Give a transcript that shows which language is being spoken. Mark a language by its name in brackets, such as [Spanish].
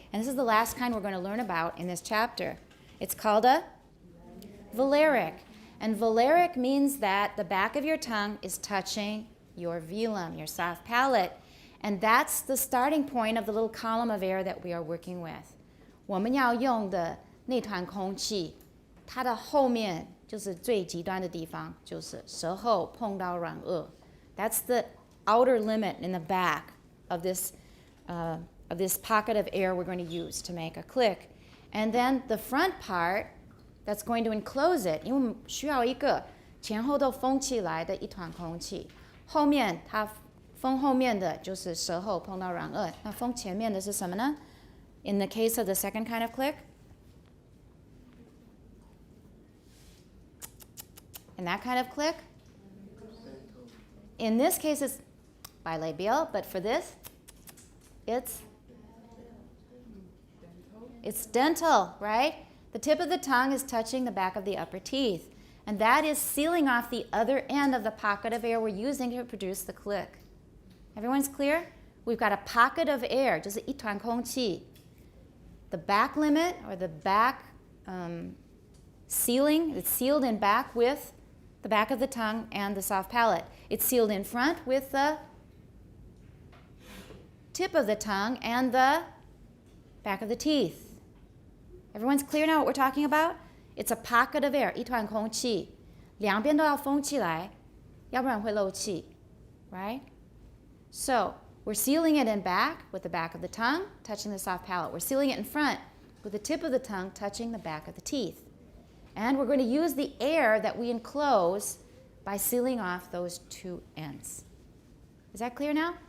[English] And this is the last kind we're going to learn about in this chapter. It's called a Valeric. And Valeric means that the back of your tongue is touching your velum, your soft palate. And that's the starting point of the little column of air that we are working with. [Chinese] 我们要用的那团空气，它的后面就是最极端的地方，就是舌后碰到软腭. [English] That's the outer limit in the back of this pocket of air we're going to use to make a click. And then the front part that's going to enclose it, [Chinese] 因为我们需要一个前后都封起来的一团空气，后面它封后面的就是舌后碰到软腭，那封前面的是什么呢？ [English] In the case of the second kind of click, in that kind of click, in this case it's bilabial, but for this, it's dental, right? The tip of the tongue is touching the back of the upper teeth, and that is sealing off the other end of the pocket of air we're using to produce the click. Everyone's clear? We've got a pocket of air, [Chinese] 就是一团空气. [English] The back limit, or the back sealing, it's sealed in back with the back of the tongue and the soft palate. It's sealed in front with the tip of the tongue and the back of the teeth. Everyone's clear now what we're talking about? It's a pocket of air, [Chinese] 一团空气，两边都要封起来，要不然会漏气, [English] right? So, we're sealing it in back with the back of the tongue touching the soft palate. We're sealing it in front with the tip of the tongue touching the back of the teeth. And we're going to use the air that we enclose by sealing off those two ends. Is that clear now?